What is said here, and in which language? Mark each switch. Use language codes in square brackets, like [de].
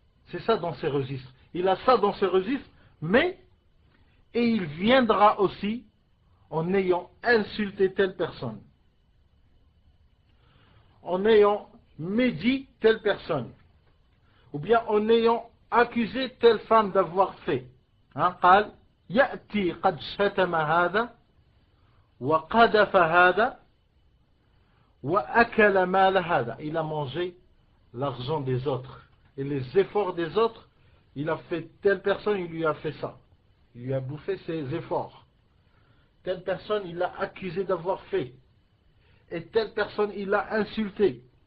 [fr] C'est ça dans ses registres. Il a ça dans ses registres, mais, et il viendra aussi en ayant insulté telle personne, en ayant médit telle personne, ou bien en ayant accusé telle femme d'avoir fait. [ar] قال يأتي قد شتم هذا وقذف هذا وأكل مال هذا. [fr] Il a mangé l'argent des autres et les efforts des autres. Il a fait telle personne, il lui a fait ça. Il lui a bouffé ses efforts. Telle personne, il l'a accusé d'avoir fait. Et telle personne, il l'a insulté.